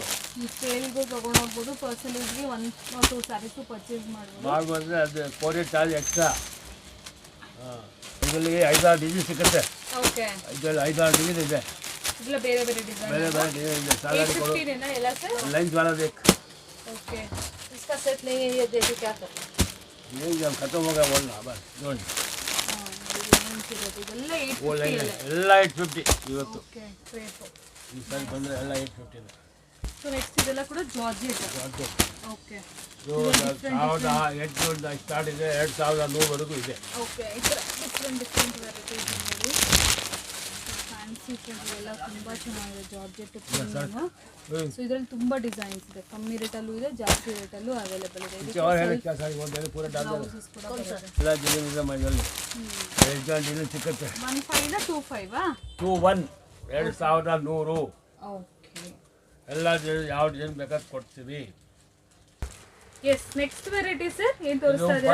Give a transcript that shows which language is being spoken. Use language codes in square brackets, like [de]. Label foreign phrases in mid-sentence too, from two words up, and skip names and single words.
[kn] ನೀವು ಸೇಲ್ಗೂ ತೊಗೊಂಡು ಹೋಗ್ಬೋದು, ಪರ್ಸನಲ್ಸ್ಗೆ 1 or 2 [en] sarees purchase [kn] ಮಾಡ್ಬೋದು. ಅಂದರೆ ಅದು [en] courier charge extra. [kn] ಇದರಲ್ಲಿ 5-6 ಡಿಸೈನ್ ಸಿಗುತ್ತೆ. ಓಕೆ, ಇದರಲ್ಲಿ 5-6 ಡಿಸೈನ್ ಇದೆ, ಇದೆಲ್ಲ ಬೇರೆ ಡಿಸೈನ್. ಬೇರೆ ಡಿಸೈನ್ ಇದೆ. ಸಾಲಾರಿ ಕೊಡು, 850 ಎಲ್ಲ ಸರ್. [hi] लाइन वाला देख, ओके, इसका सेट नहीं है, ये देखिए क्या कर ये जब खत्म हो गया बोलना बस ನೋಡಿ. [kn] ಇದೆಲ್ಲ [hi] वो 850 लाइन [kn] ಅಲ್ಲ. ಎಲ್ಲ 850 ಇವತ್ತು. ಓಕೆ, ಕ್ರೇಪ್. ಈ ಸಲ ಬಂದರೆ ಎಲ್ಲ 850 ಇದೆ. [en] so next [kn] ಇದೆಲ್ಲ ಕೂಡ ಜಾರ್ಜೆಟ್. ಓಕೆ, ಇದು 1800 ಸ್ಟಾರ್ಟ್ ಇದೆ, 2100ವರೆಗೂ ಇದೆ. ಓಕೆ, ಈ ಥರ [en] different varieties [kn] ನೋಡಿ. ಫ್ಯಾನ್ಸಿ ಎಲ್ಲ ತುಂಬ ಚೆನ್ನಾಗಿದೆ [en] georgette premium. [kn] ಸೊ ಇದರಲ್ಲಿ ತುಂಬ ಡಿಸೈನ್ಸ್ ಇದೆ, ಕಮ್ಮಿ ರೇಟಲ್ಲೂ ಇದೆ, ಜಾಸ್ತಿ ರೇಟಲ್ಲೂ ಅವೈಲೇಬಲ್ ಇದೆ. [hi] कुछ और है क्या सारी बोल रहे पूरा डाल दो. [kn] ಬ್ಲೌಸಸ್ ಕೂಡ ಬರುತ್ತೆ. ಎಲ್ಲ ಡಿಸೈನ್ ಇದೆ ಮೈದಲ್ಲಿ. ಎರಡು ಡಿಸೈನ್ ಸಿಕ್ಕುತ್ತೆ. 15 25 21 2100. ಓಕೆ, ಎಲ್ಲ ಯಾವ ಡಿಸೈನ್ ಬೇಕಾದ್ರೆ ಕೊಡ್ತೀವಿ. [en] yes, next variety sir [kn] ಏನು ಇದು ತೋರಿಸ್ತಾ ಇದ್ದೀರಾ?